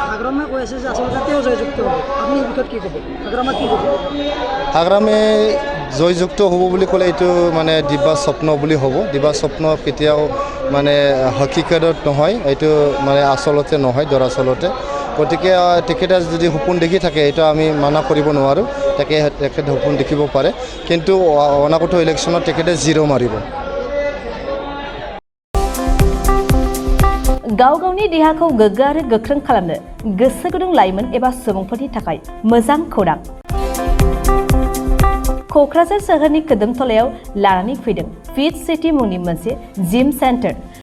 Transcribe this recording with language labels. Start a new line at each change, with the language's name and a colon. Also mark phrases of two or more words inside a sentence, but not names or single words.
Assamese: হাগ্ৰামে জয়যুক্ত হ'ব বুলি ক'লে এইটো মানে দিবা স্বপ্ন বুলি হ'ব দিবা স্বপ্ন কেতিয়াও মানে হকিকতত নহয় এইটো মানে আচলতে নহয় দৰাচলতে গতিকে তেখেতে যদি সপোন দেখি থাকে এইটো আমি মানা কৰিব নোৱাৰোঁ তেখেতে সপোন দেখিব পাৰে কিন্তু অনাগত ইলেকশ্যনত তেখেতে জিৰ' মাৰিব
Bodo: गाव गावनि देहाखौ गोग्गो आरो गोख्रों खालामनो गोसो गुदुं लाइमोन एबा सुबुंफोरनि थाखाय मोजां खौरां क'क्राझार सोहोरनि खोदोमथलायाव लानानै फैदों फिट सिटी मुंनि मोनसे जिम सेन्टार